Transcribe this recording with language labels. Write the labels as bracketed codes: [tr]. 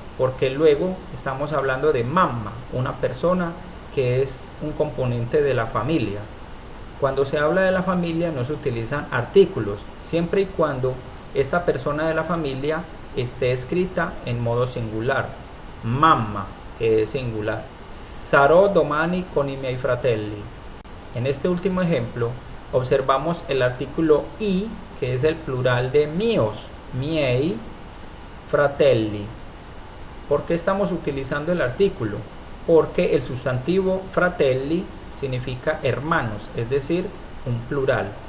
[es] Porque luego estamos hablando de mamma, una persona que es un componente de la familia. Cuando se habla de la familia no se utilizan artículos, siempre y cuando esta persona de la familia esté escrita en modo singular. Mamma, que es singular. [it] Sarò domani con i miei fratelli. [es] En este último ejemplo, observamos el artículo i, que es el plural de mios, miei, fratelli. ¿Por qué estamos utilizando el artículo? Porque el sustantivo fratelli significa hermanos, es decir, un plural.